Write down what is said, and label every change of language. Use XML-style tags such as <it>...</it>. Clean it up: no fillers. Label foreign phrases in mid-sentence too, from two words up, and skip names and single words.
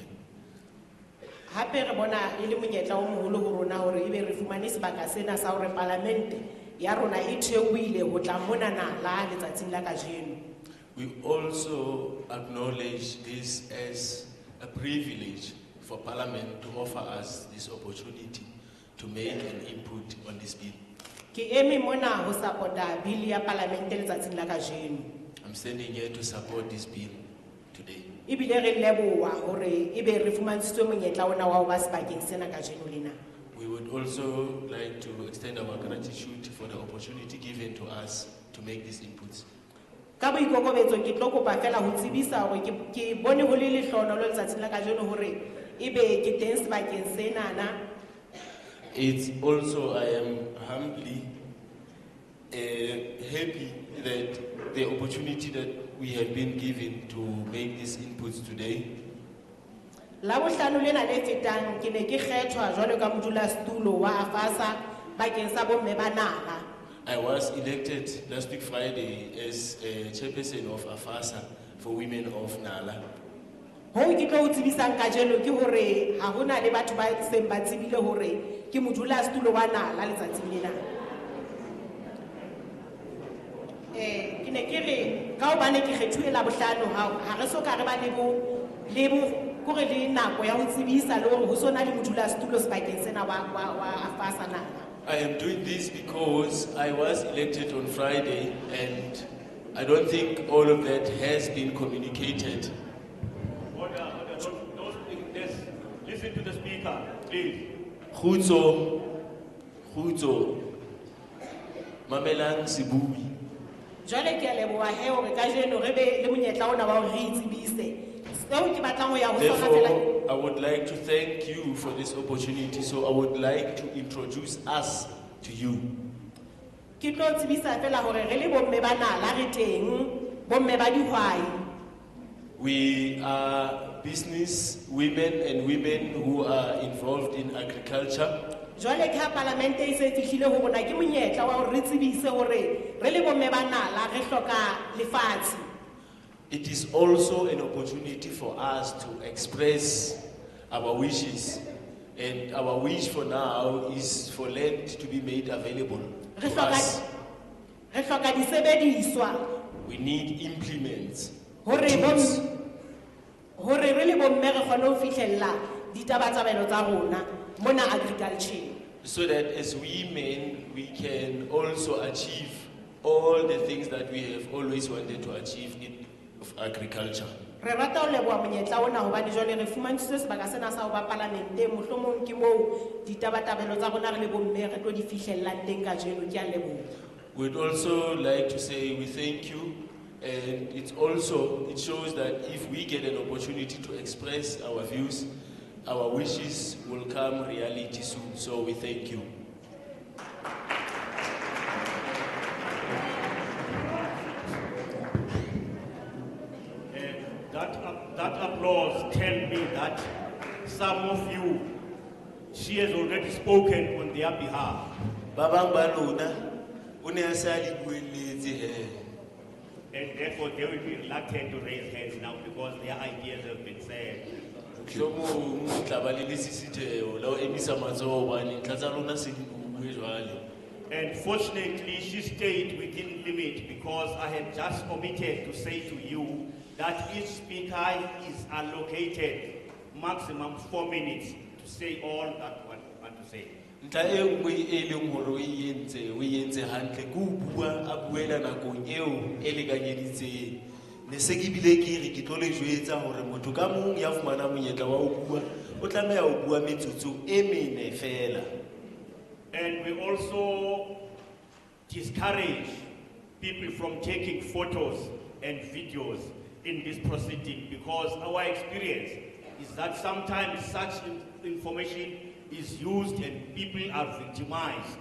<st>Hape re bona e le monyetla o moholo ho rona hore ebe re fumane sebaka sena sa hore palamente ya rona e theohile ho tla mona Nala letsatsing la kajeno.</st> <en>We also acknowledge this as a privilege for Parliament to offer us this opportunity to make an input on this bill.</en> <st>Ke eme mona ho</st> <en>support-a bill</en> <st>ya palamente letsatsing la kajeno.</st> <en>I'm standing here to support this bill today.</en> <st>Ebile re leboha hore ebe re fumantshitswe monyetla ona wa ho ba sebakeng sena kajeno lena.</st> <en>We would also like to extend our gratitude for the opportunity given to us to make these inputs.</en> <st>Ka boikokobetso ke tlo kopa fela ho tsebisa hore ke bone ho le lehlohonolo letsatsing la kajeno hore ebe ke teng sebakeng senana.</st> <en>It's also, I am humbly happy that the opportunity that we have been given to make these inputs today.</en> <st>La bohlano lena le fetang ke ne ke kgethwa jwalo ka modulasetulo wa AFASA bakeng sa bomme ba Nala.</st> <en>I was elected last week Friday as a chairperson of AFASA for women of Nala.</en> <st>Ho ke tlo o tsebisang kajeno ke hore ha hona le batho ba seng ba tsebile hore ke modulasetulo wa Nala letsatsing lena. Ke ne ke re ka hobane ke kgethuwe la bohlano ha re soka re ba le kore le nako ya ho tsebisa le hore ho sona le modulasetulo sebakeng sena wa AFASA Nala.</st> <en>I am doing this because I was elected on Friday and I don't think all of that has been communicated. Order, don't speak this. Listen to the speaker, please.</en> <st>Khutso, Mamelang Sibui. Jwale ke a leboha he hore kajeno re be le monyetla ona wa hore re itsebise. Seo ke batlang ho ya ho sona fela.</st> <en>Therefore, I would like to thank you for this opportunity. So I would like to introduce us to you.</en> <st>Ke tlo tsebisa fela hore re le bomme ba Nala re teng, bomme ba dihwai.</st> <en>We are business women and women who are involved in agriculture.</en> <st>Jwale ke ha palamente e se fihlile ho rona ke monyetla wa hore re tsebise hore re le bomme ba Nala re hloka lefatshe.</st> <en>It is also an opportunity for us to express our wishes. And our wish for now is for land to be made available</en> <st>Re</st> <en>to us.</en> <st>hloka disebediswa</st> <en>We need implements.</en> <st>hore</st> <en>tools.</en> <st>hore re le bomme re kgone ho fihlella ditabatabelo tsa rona mona agriculture.</st> <en>So that as women, we can also achieve all the things that we have always wanted to achieve in of agriculture.</en> <st>Re rata ho leboha monyetla ona hobane jwale re fumantshitswe sebaka sena sa ho ba palamente mohlomong ke moo ditabatabelo tsa rona re le bomme re tlo di fihlellang teng kajeno. Ke a leboha.</st> <en>We'd also like to say we thank you, and it shows that if we get an opportunity to express our views, our wishes will come reality soon. So we thank you. That applause tells me that some of you, she has already spoken on their behalf.</en> <st>Babang ba lona, o ne a sa le bueletse he.</st> <en>And therefore they will be reluctant to raise hands now because their ideas have been said.</en> <st>Mohlomong tla ba le lesisitheo la ho emisa matsoho hobane ntlha tsa lona se di bue jwale.</st> <en>And fortunately, she stayed within limit because I had just omitted to say to you that each speaker is allocated maximum 4 minutes to say all that one want to say.</en> <st>Ntlha e nngwe e leng hore o e entse hantle ke ho bua a buela nakong eo e lekanyeditseng. Ne se ke bile ke re ke tlo le jwetsa hore motho ka mong ya fumana monyetla wa ho bua o tlameha ho bua metsotso e mene fela.</st> <en>And we also discourage people from taking photos and videos in this proceeding because our experience is that sometimes such information is used and people are victimized.</en>